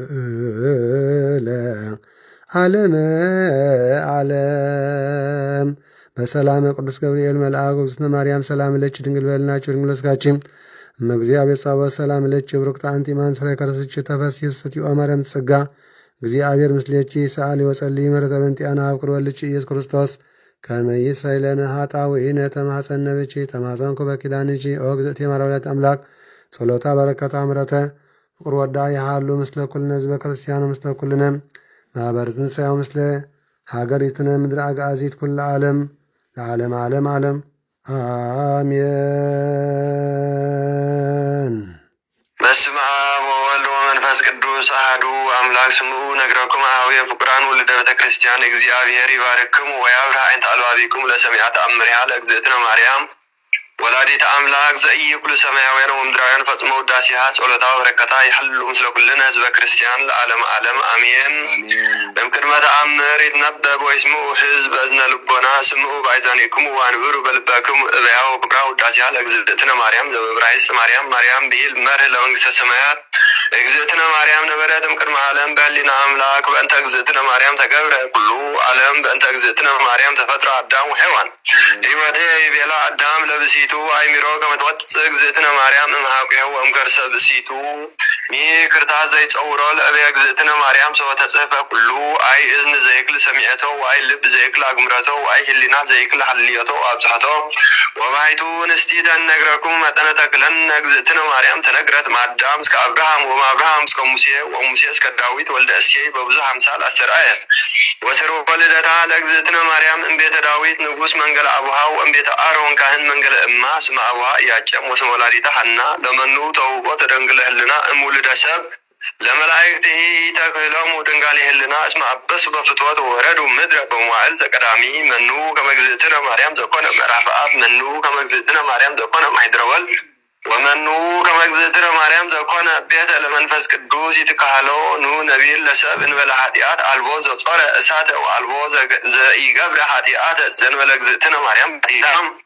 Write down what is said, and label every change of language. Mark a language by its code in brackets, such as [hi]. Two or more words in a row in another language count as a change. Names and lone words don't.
[gez] ለዓለመ ዓለም። በሰላመ ቅዱስ ገብርኤል መልአክ እግዝእትነ ማርያም ሰላም ለኪ ድንግል በልናችሁ ድንግል በሥጋኪ እመእግዚአብሔር ጸባኦት ሰላም ለኪ ብሩክት አንቲ እማንስለ ከርሥኪ ተፈሥሒ ፍስሕት ማርያም ጸጋ እግዚአብሔር ምስሌኪ ሰአሊ ወጸልዪ ምሕረተ በእንቲአነ አብ ወልድኪ ኢየሱስ ክርስቶስ ከመ ይስረይ ለነ ኃጣውኢነ ተማኅፀነ ብኪ ተማፀንኩ በኪዳንኪ ኦ እግዝእትየ ማርያም አምላክ ጸሎታ በረከታ ምሕረተ ፍቁር ወዳ ይሃሉ ምስለ ኩልነ ህዝበ ክርስቲያኑ ምስለ ኩልነ ማኅበረ ትንሣኤው ምስለ ሀገሪትነ ምድረ አግዓዚት ኩለ ዓለም ለዓለም ዓለም ዓለም አሜን። በስመ አብ ወወልድ ወመንፈስ ቅዱስ አሐዱ አምላክ ስምዑ ነግረኩም አኀውየ ፍቁራን ወልደ ቤተ ክርስቲያን እግዚአብሔር ይባርክሙ ወያብርህ ዓይንተ አልባቢክሙ ለሰሚዐ ተአምሪሃ ለእግዝእትነ ማርያም ወላዲተ አምላክ ዘኢይኩሉ ሰማያውያን ወምድራውያን ፈጽሞ ውዳሴሃ ጸሎታ በረከታ ይሐሉ ምስለ ኩልነ ህዝበ ክርስቲያን ለዓለም ዓለም አሜን። በእምቅድመ ተአምር ይትነበብ ወይስምዑ ሕዝብ እዝነ ልቦና ስምዑ በአይዛኒክሙ ወአንብሩ በልባክሙ እበያው ፍቅራ ውዳሴሃ ለእግዝእትነ ማርያም ዘበዕብራይስጥ ማርያም ማርያም ብሂል መርህ ለመንግሥተ ሰማያት እግዝእትነ ማርያም ነበረት እምቅድመ ዓለም በህሊና አምላክ በእንተ እግዝእትነ ማርያም ተገብረ ኩሉ ዓለም በእንተ እግዝእትነ ማርያም ተፈጥረ አዳም ወሔዋን ሕይወቴ ይቤላ አዳም ለብሲቱ አይሚሮ ከመ ትወፅእ እግዝእትነ ማርያም እምኀቁሁ ወእምከርሰ ብእሲቱ ክርታስ ዘይጸውሮ ለእበየ እግዝእትነ ማርያም ሰወ ተጽሕፈ ኩሉ አይ እዝን ዘይክል ሰሚዐቶ ወአይ ልብ ዘይክል አግምረቶ ወአይ ህሊና ዘይክል ሐልዮቶ አብጽሖቶ ወባሕቱ ንስቲተ እነግረኩም መጠነ ተክለነ እግዝእትነ ማርያም ተነግረት ማዳም እስከ አብርሃም ወማብርሃም እስከ ሙሴ ወሙሴ እስከ ዳዊት ወልደ እሴይ በብዙ አምሳል አስተርአየት ወስርወ ልደታ ለእግዝእትነ ማርያም እምቤተ ዳዊት ንጉሥ መንገለ አቡሃ ወእምቤተ አሮን ካህን መንገለ እማ ስመ አቡሃ ኢያቄም ወስመ ወላዲተ ሐና ለመኑ ተውቆ ተደንግለ ህልና እምውልደ ሰብ ለመላእክትሂ ተክህሎሙ ድንጋሌ ህልና እስመ አበሱ በፍትወት ወረዱ ምድረ በመዋዕል ዘቀዳሚ መኑ ከመ እግዝእትነ ማርያም ዘኮነ ምዕራፈ አብ መኑ ከመ እግዝእትነ ማርያም ዘኮነ ማኅደረ ወልድ ወመኑ ከመ እግዝእትነ ማርያም ዘኮነ ቤተ ለመንፈስ ቅዱስ ይትካህሎ ኑ ነቢል ለሰብ እንበለ ኃጢአት አልቦ ዘጾረ እሳተ ወአልቦ ዘኢገብረ ኃጢአተ ዘእንበለ እግዝእትነ ማርያም ዳም